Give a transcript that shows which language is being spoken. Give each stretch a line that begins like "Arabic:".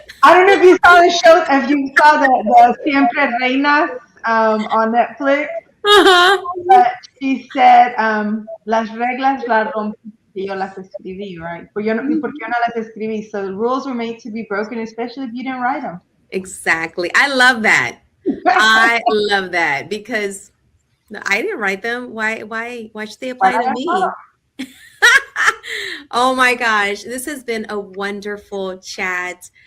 English: I don't know if you saw the show, if you saw the Siempre Reinas on Netflix. But she said,
Spanish: las reglas las rompí, yo las escribí, right? Porque yo no las escribí.
English: So the rules were made to be broken, especially if you didn't write them. Exactly. I love that. I love that, because I didn't write them. Why should they apply to me? Oh my gosh, this has been a wonderful chat.